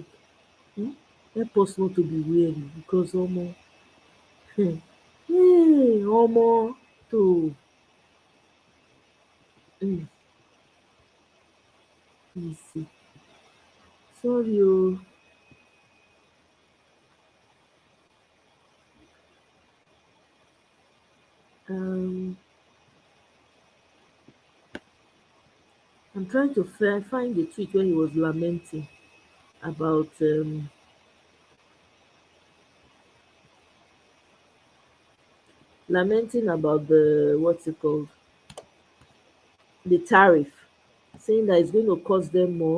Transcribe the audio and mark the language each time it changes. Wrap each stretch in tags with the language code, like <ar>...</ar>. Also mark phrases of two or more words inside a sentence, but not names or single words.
<en>Help us not to be weary, because omo.</en> <yo>Omo to.</yo> <en>Let me see. Sorry o. I'm trying to find the tweet where he was lamenting about the what's it called, the tariff, saying that it's going to cost them more.</en>